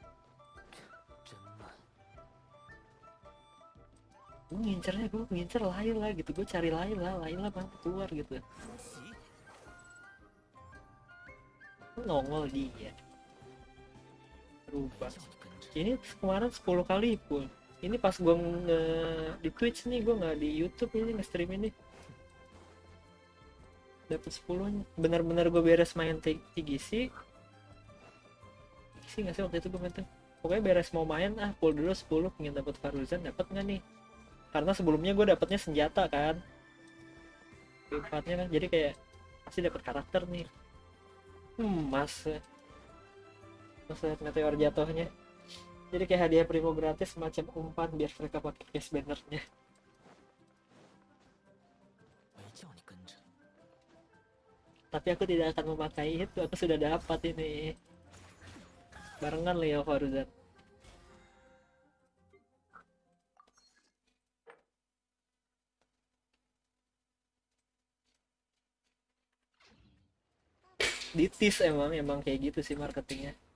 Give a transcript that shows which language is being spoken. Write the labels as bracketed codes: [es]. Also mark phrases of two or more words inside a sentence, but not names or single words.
[id] Gue ngincer Laila gitu, gue cari Laila mana keluar gitu, nongol dia. berubah. [zh] 叫你跟着。 [id] Ini kemarin 10 kali full. Ini pas gue di Twitch nih, gue nggak di YouTube ini nge-stream ini. Dapat 10-nya. Benar-benar gue beres main TGC. TGC nggak sih waktu itu gue main tuh. Pokoknya beres mau main, full dulu 10, pengen dapat Faruzan, dapat nggak nih? Karena sebelumnya gue dapatnya senjata kan. Empatnya kan, jadi kayak pasti dapat karakter nih. Mas meteor jatuhnya. Jadi kayak hadiah primo gratis semacam umpan biar mereka pakai case bannernya. [zh] 没叫你跟着。 [id] Tapi aku tidak akan memakai itu, aku sudah dapat ini. Barengan Leo Faruzan. Ditis emang kayak gitu sih marketingnya.